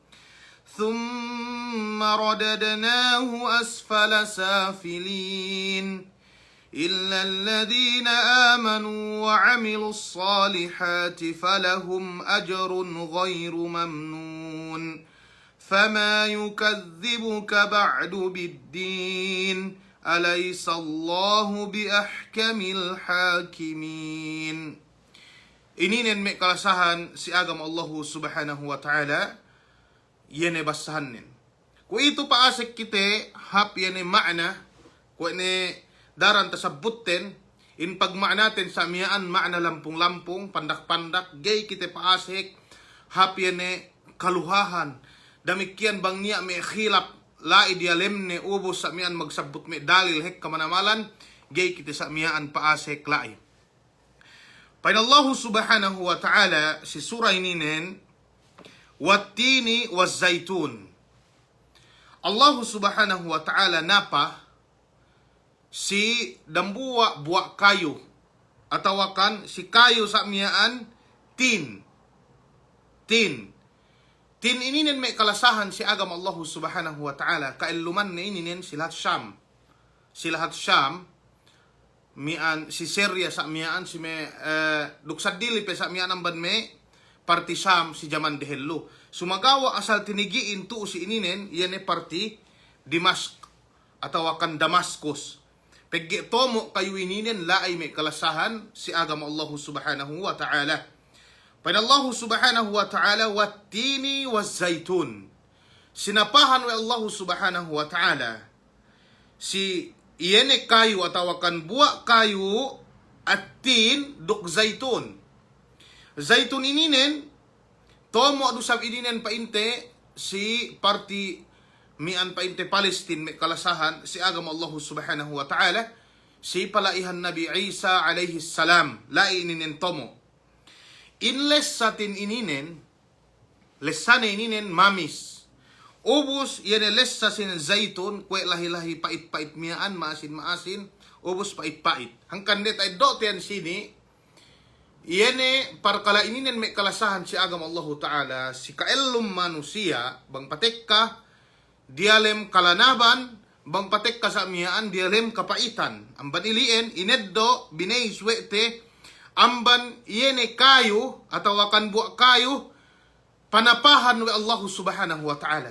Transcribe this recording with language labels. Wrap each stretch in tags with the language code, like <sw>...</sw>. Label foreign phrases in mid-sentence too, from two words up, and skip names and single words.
<ar>ثم رددناه أسفل سافلين إلا الذين آمنوا وعملوا الصالحات فلهم أجر غير ممنون فما يكذبك بعد بالدين أليس الله بأحكم الحاكمين.</ar> <ssb>Ininin may kalasahan si agama Allah</ssb> <ar>سبحانه وتعالى</ar> <ssb>yene basahanin. Kung ito paasik kite hap yene maana kung ne daran tasabutten in pagmaanaten sa miyaan maana lampung-lampung pandak-pandak gay kite paasik hapyene kaluhahan damikyan bang niya may khilap lai dialem ne ubos sa mian magsabot me dalil hek kamanamalan gay kita sa mian paasek lai. Pain Allah</ssb> <ar>سبحانه وتعالى</ar> <ssb>si surah ininen</ssb> <ar>والتين والزيتون.</ar> <ssb>Allah</ssb> <ar>سبحانه وتعالى</ar> <ssb>napa si dambuwa buak kayu atawakan si kayu sa mian tin. Tin ininen may kalasahan si agam Allah</ssb> <ar>سبحانه وتعالى</ar> <ssb>kailuman na ininen si lahat Syam mian si Syria sa mian si me duksad dili pe sa mian ang banme parti Syam si jaman dehello sumagawa asal tinigiin tu si ininen yan parti Dimask atawakan Damaskus pegge tomo kayo ininen laay may kalasahan si agam Allah</ssb> <ar>سبحانه وتعالى.</ar> <ssb>Pada Allah</ssb> <ar>سبحانه وتعالى والتين والزيتون.</ar> <ssb>Sinapahan wa Allah</ssb> <ar>سبحانه وتعالى</ar> <ssb>si iyene kayu atawakan buwa kayu at tin duk zaitun. Zaitun ininen tomo adusab ininen painte si parti mian painte Palestine may kalasahan si agam Allah</ssb> <ar>سبحانه وتعالى</ar> <ssb>si palaihan Nabi Isa</ssb> <ar>عليه السلام</ar> <ssb>lai ininen tomo. Inles sa tin ininen, lesane ininen mamis. Ubus yan les sa sin zaitun, kwe lahi-lahi pait-pait miyaan, maasin-maasin, ubus pait-pait. Hangkan det ay doten sini, yene parkala ininen may kalasahan si agam</ssb> <ar>الله تعالى,</ar> <ssb>si kaelum manusia, bang patekka, dialem kalanaban, bang patekka sa miyaan, dialem kapaitan. Ang banilien, ineddo, binay swete, amban yene kayu atau akan buat kayu panapahan wa Allah</ssb> <ar>سبحانه وتعالى.</ar>